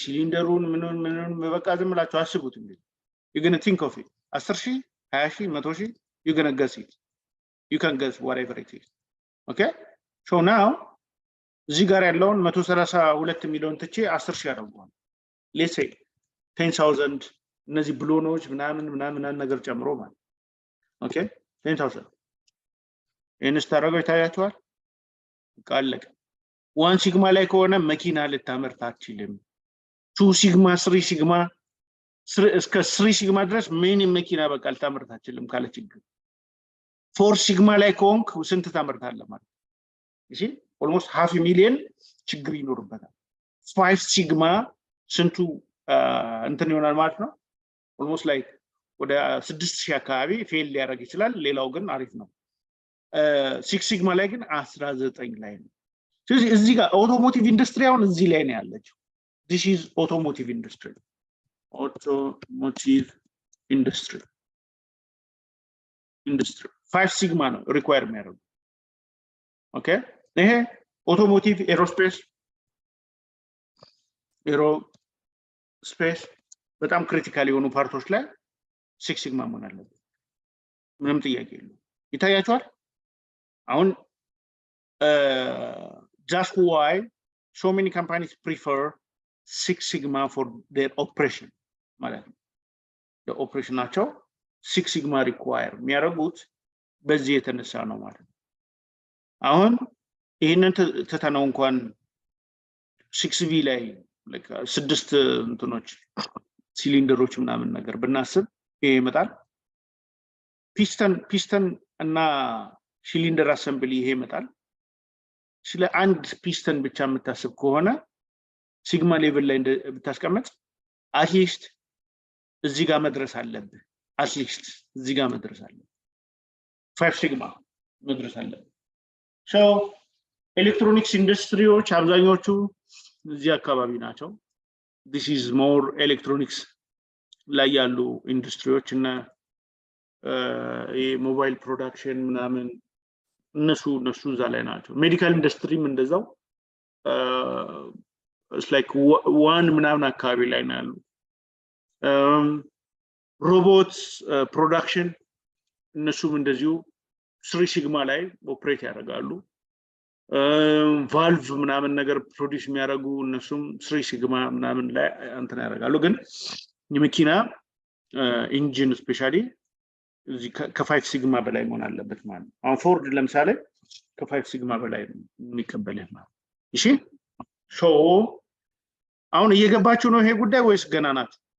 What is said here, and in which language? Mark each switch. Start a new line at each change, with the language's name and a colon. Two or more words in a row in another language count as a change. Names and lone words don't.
Amharic: ሲሊንደሩን ምንን በቃ ዝም ብላችሁ አስቡት እንግዲህ
English: you gonna think of it 10000 20000 100000 you gonna guess it you can guess whatever it is okay so now
Amharic: እዚህ ጋር ያለውን 132 ሚሊዮን ትቼ 10000 አደርገዋለሁ
English: let's
Amharic: say 10000 እነዚህ ብሎኖች ምናምን ነገር ጨምሮ ማለት ኦኬ 10000 ኢንስታራጎ ታያችኋል ቃለቀ 1 ሲግማ ላይ ከሆነ መኪና ልታመርት አትችልም 2 ሲግማ 3 ሲግማ እስከ 3 ሲግማ ድረስ ምንም መኪና በቃ ልታመርት አትችልም ካለ ችግር 4 ሲግማ ላይ ከሆንክ ስንት ታመርታለህ ማለት እሺ
English: almost half a million
Amharic: ችግር ይኖርበታል 5 ሲግማ ስንቱ እንትን ይሆናል ማለት ነው
English: almost like
Amharic: ወደ 6000 አካባቢ ፌል ሊያደርግ ይችላል ሌላው ግን አሪፍ ነው
English: six sigma
Amharic: ላይ ግን 19 ላይ ነው ስለዚህ እዚህ ጋር
English: automotive industry
Amharic: አሁን እዚህ ላይ ነው ያለችው
English: this is automotive industry industry 5 sigma
Amharic: ነው ሪኳየር የሚያደርጉ ኦኬ ይሄ
English: automotive aerospace
Amharic: በጣም ክሪቲካል የሆኑ ፓርቶች ላይ 6 ሲግማ መሆን አለበት ምንም ጥያቄ የለውም ይታያችኋል አሁን
English: just why so many companies prefer 6 sigma for their operation
Amharic: ማለት ነው
English: the operation
Amharic: ናቸው
English: 6 sigma require
Amharic: የሚያደርጉት በዚህ የተነሳ ነው ማለት ነው አሁን ይሄንን ተተናው እንኳን 6V ላይ like 6 እንትኖች ሲሊንደሮች ምናምን ነገር ብናስብ ይሄ ይመጣል ፒስተን እና
English: cylinder assembly
Amharic: ይሄ ይመጣል ስለ አንድ ፒስተን ብቻ የምታስብ ከሆነ
English: sigma level
Amharic: ላይ ብታስቀምጥ አትሊስት እዚህ ጋር መድረስ አለብህ አትሊስት እዚህ ጋር መድረስ አለብህ 5 ሲግማ መድረስ አለብህ so
English: electronics industries
Amharic: አብዛኞቹ እዚህ አካባቢ ናቸው
English: this is more electronics
Amharic: ላይ ያሉ ኢንዱስትሪዎች እና
English: mobile production
Amharic: ምናምን እነሱ እዛ ላይ ናቸው
English: medical industry
Amharic: እንደዛው
English: it's like one
Amharic: ምናምን አካባቢ ላይ ነው ያሉ
English: robots production
Amharic: እነሱም እንደዚሁ 3 ሲግማ ላይ ኦፕሬት ያደርጋሉ ቫልቭ ምናምን ነገር ፕሮዲዩስ የሚያደርጉ እነሱም 3 ሲግማ ምናምን ላይ እንትን ያደርጋሉ ግን የመኪና
English: engine specially
Amharic: እዚህ ከ5 ሲግማ በላይ መሆን አለበት ማለት ነው አሁን ፎርድ ለምሳሌ ከ5 ሲግማ በላይ የሚቀበል ማለት እሺ ሶ አሁን እየገባችሁ ነው ይሄ ጉዳይ ወይስ ገና ናት